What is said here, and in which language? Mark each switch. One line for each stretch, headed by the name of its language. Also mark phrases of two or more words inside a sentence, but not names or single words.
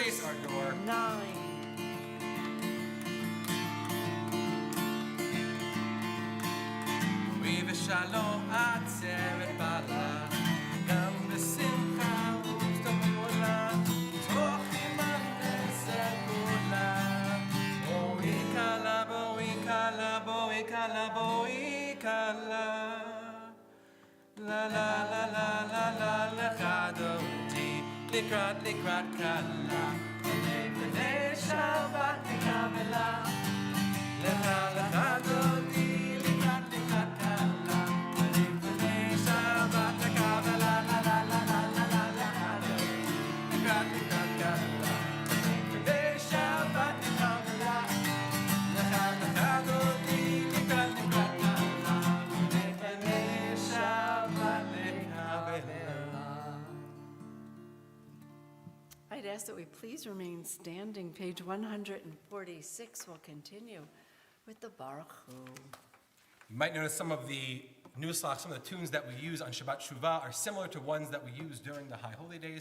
English: Face our door. 9.
Hebrew: ובשלום עצרת בלה, גם בשמחה ובגדולה, תוך אימן וסגולה. בואי כלה, בואי כלה, בואי כלה, בואי כלה. La la la la la la l'chadodi, לקראת לקראת כלה, בני שבת לקבלה. לכה לדודי, לקראת לקראת כלה, בני שבת לקבלה. La la la la la la l'chadodi, לקראת לקראת כלה, בני שבת לקבלה. לכה לדודי, לקראת לקראת כלה, בני שבת לקבלה.
English: I'd ask that we please remain standing. Page 146 will continue with the
Hebrew: ברוך הוא.
English: You might notice some of the nusach, some of the tunes that we use on Shabbat Shuva are similar to ones that we use during the High Holy Days.